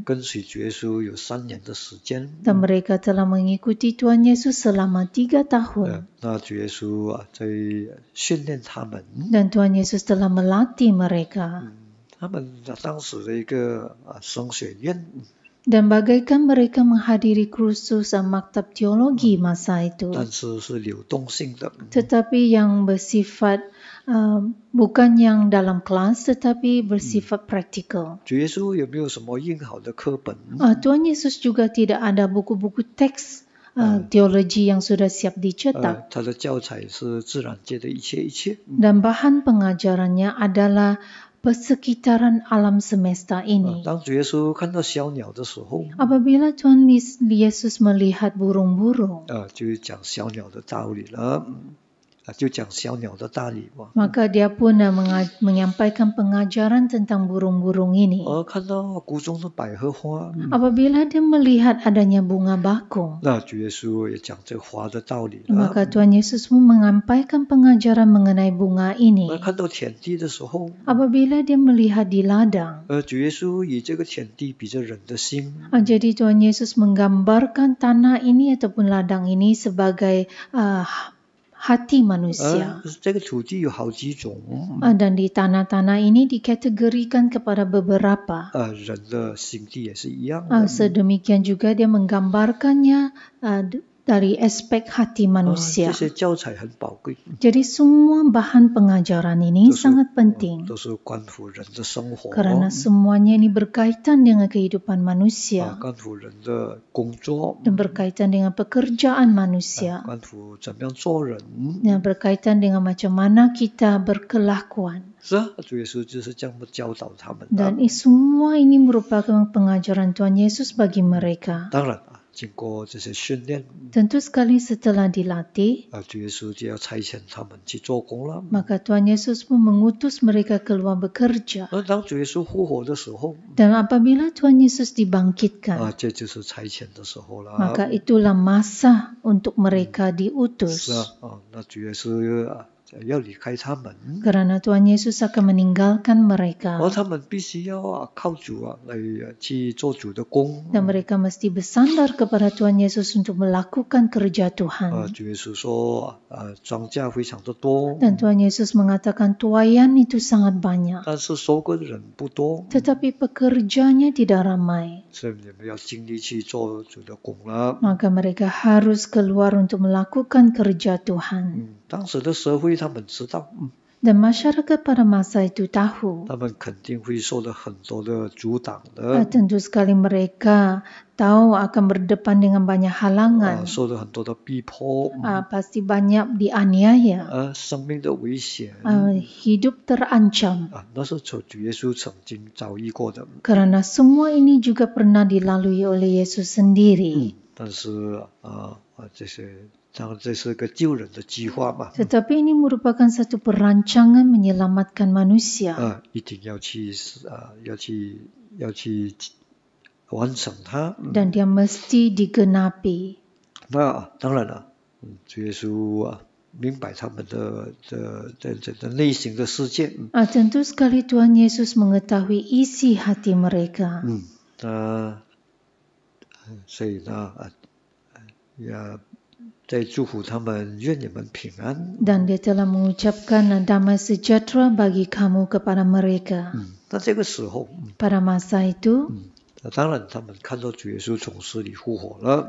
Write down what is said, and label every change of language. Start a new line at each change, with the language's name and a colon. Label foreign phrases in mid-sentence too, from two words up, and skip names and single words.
Chinese: 跟随主耶稣有3年的时间。
Malay: Dan mereka telah mengikuti Tuhan Yesus selama 3 tahun.
Chinese: 那主耶稣在训练他们，
Malay: Dan Tuhan Yesus telah melatih mereka.
Chinese: 他们当时的一个神学院，
Malay: Dan bagaikan mereka menghadiri kursus maktab teologi masa itu.
Chinese: 但是是流动性的。
Malay: Tetapi yang bersifat bukan yang dalam kelas, tetapi bersifat praktikal.
Chinese: 主耶稣有没有什么印好的课本？
Malay: Tuhan Yesus juga tidak ada buku-buku teks teologi yang sudah siap dicetak.
Chinese: 他的教材是自然界的一切一切。
Malay: Dan bahan pengajarannya adalah persekitaran alam semesta ini.
Chinese: 当主耶稣看到小鸟的时候，
Malay: Apabila Tuhan Yesus melihat burung-burung,
Chinese: 就讲小鸟的道理了，就讲小鸟的道理嘛。
Malay: maka dia pun menyampaikan pengajaran tentang burung-burung ini.
Chinese: 看到谷中的百合花，
Malay: Apabila dia melihat adanya bunga bakung,
Chinese: 那主耶稣也讲这花的道理了。
Malay: maka Tuhan Yesus pun menyampaikan pengajaran mengenai bunga ini.
Chinese: 看到田地的时候，
Malay: Apabila dia melihat di ladang,
Chinese: 主耶稣以这个田地比着人的心，
Malay: jadi Tuhan Yesus menggambarkan tanah ini ataupun ladang ini sebagai hati manusia.
Chinese: 这个土地有好几种，
Malay: Dan di tanah-tanah ini dikategorikan kepada beberapa.
Chinese: 人的心地也是一样的。
Malay: Sedemikian juga dia menggambarkannya dari aspek hati
Chinese: 这
Malay: manusia.
Chinese: 些教材很宝贵，
Malay: Jadi semua bahan pengajaran ini
Chinese: 都是
Malay: sangat penting
Chinese: 都是关乎人的生活，
Malay: karena semuanya ini berkaitan dengan kehidupan manusia
Chinese: 关乎人的工作，
Malay: dan berkaitan dengan pekerjaan manusia
Chinese: 关乎怎么样做人。
Malay: dan berkaitan dengan macam mana kita berkelakuan.
Chinese: 是啊，主耶稣就是这样教导他们的。
Malay: Dan semua ini merupakan pengajaran Tuhan Yesus bagi mereka.
Chinese: 当然啊，经过这些训练，
Malay: Tentu sekali setelah dilatih,
Chinese: 主耶稣就要差遣他们去做工了。
Malay: maka Tuhan Yesus pun mengutus mereka keluar bekerja.
Chinese: 当主耶稣复活的时候，
Malay: Dan apabila Tuhan Yesus dibangkitkan,
Chinese: 这就是差遣的时候了。
Malay: maka itulah masa untuk mereka
Chinese: 是
Malay: diutus.
Chinese: 啊，那主耶稣要离开他们，
Malay: Karena Tuhan Yesus akan meninggalkan mereka.
Chinese: 他们必须要靠主来去做主的工。
Malay: Dan mereka mesti bersandar kepada Tuhan Yesus untuk melakukan kerja Tuhan.
Chinese: 主耶稣说，庄稼非常的多，
Malay: Dan Tuhan Yesus mengatakan tuaian itu sangat banyak,
Chinese: 但是收割的人不多，
Malay: tetapi pekerjanya tidak ramai.
Chinese: 所以你们要尽力去做主的工了。
Malay: Maka mereka harus keluar untuk melakukan kerja Tuhan.
Chinese: 当时的社会他们知道，
Malay: Dan masyarakat pada masa itu tahu.
Chinese: 他们肯定会受到很多的阻挡的，
Malay: Tentu sekali mereka tahu akan berdepan dengan banyak halangan.
Chinese: 受到很多的逼迫，
Malay: Pasti banyak dianiaya.
Chinese: 生命的危险，
Malay: Hidup terancam.
Chinese: 那是主耶稣曾经遭遇过的。
Malay: Karena semua ini juga pernah dilalui oleh Yesus sendiri.
Chinese: 但是这是个救人的计划嘛，
Malay: Tetapi ini merupakan satu perancangan menyelamatkan manusia.
Chinese: 一定要去完成它。
Malay: Dan dia mesti digenapi.
Chinese: 那当然了，主耶稣明白他们的内心的世界。
Malay: Tentu sekali Tuhan Yesus mengetahui isi hati mereka.
Chinese: 所以呢，也在祝福他们，愿你们平安。
Malay: Dan dia telah mengucapkan damai sejahtera bagi kamu kepada mereka.
Chinese: 那这个时候，
Malay: Pada masa itu,
Chinese: 当然他们看到主耶稣从死里复活了。